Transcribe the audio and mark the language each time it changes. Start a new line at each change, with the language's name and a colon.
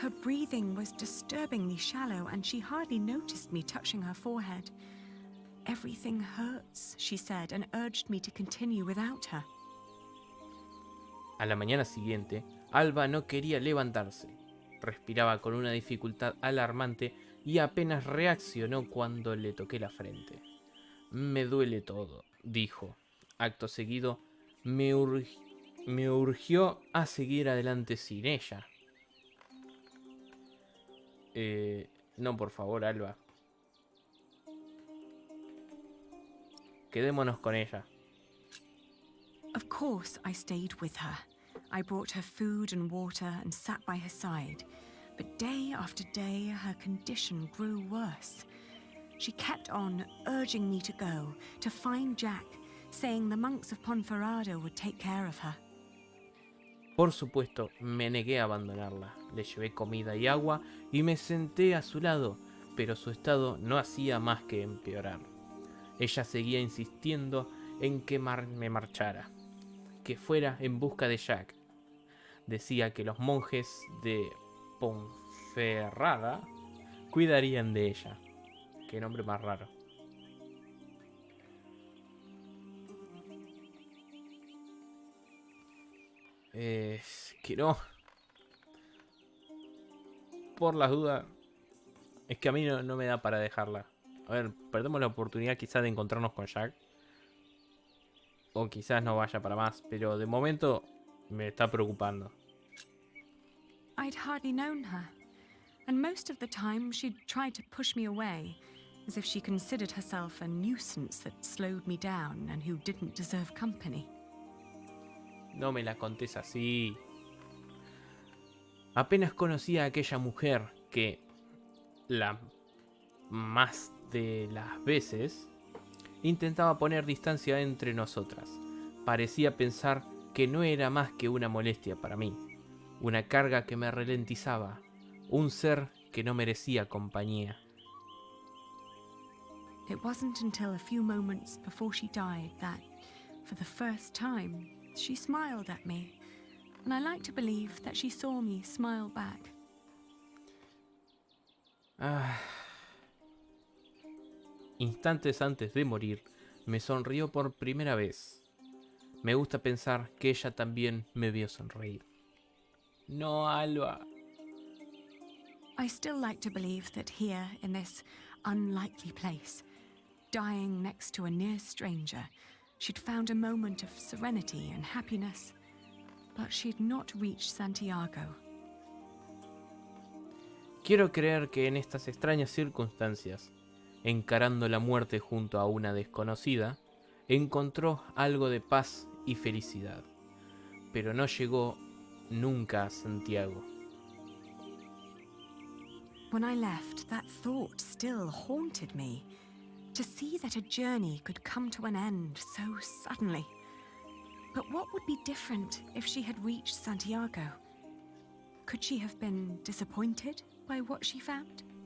English: Her breathing was disturbingly shallow, and she hardly noticed me touching her forehead. Everything hurts, she said, and urged me to continue without her.
Spanish: A la mañana siguiente, Alba no quería levantarse. Respiraba con una dificultad alarmante y apenas reaccionó cuando le toqué la frente. Me duele todo, dijo. Acto seguido, me urgió a seguir adelante sin ella. No, por favor, Alba. Quedémonos con ella.
English: Of course, I stayed with her. I brought her food and water and sat by her side. But day after day, her condition grew worse. She kept on urging me to go, to find Jack, saying the monks of Ponferrado would take care of her.
Spanish: Por supuesto, me negué a abandonarla. Le llevé comida y agua y me senté a su lado, pero su estado no hacía más que empeorar. Ella seguía insistiendo en que me marchara, que fuera en busca de Jack. Decía que los monjes de Ponferrada cuidarían de ella. Qué nombre más raro. Que no. Por las dudas. Es que a mí no me da para dejarla. A ver, perdemos la oportunidad quizás de encontrarnos con Jack. O quizás no vaya para más. Pero de momento me está preocupando.
English: I'd hardly known her, and most of the time she'd tried to push me away, as if she considered herself a nuisance that slowed me down and who didn't deserve company.
Spanish: No me la contés así. Apenas conocí a aquella mujer que, la más de las veces, intentaba poner distancia entre nosotras. Parecía pensar que no era más que una molestia para mí, una carga que me ralentizaba, un ser que no merecía compañía.
English: It wasn't until a few moments before she died that, for the first time, she smiled at me, and I like to believe that she saw me smile back.
Spanish: Instantes antes de morir, me sonrió por primera vez. Me gusta pensar que ella también me vio sonreír. No, Alba.
English: I still like to believe that here, in this unlikely place, dying next to a near stranger, she'd found a moment of serenity and happiness, but she'd not reached Santiago.
Spanish: Quiero creer que en estas extrañas circunstancias, encarando la muerte junto a una desconocida, encontró algo de paz y felicidad, pero no llegó nunca a Santiago.
English: When I left, that thought still haunted me. To see that a journey could come to an end so suddenly. But what would be different if she had reached Santiago? Could she have been disappointed by what she found?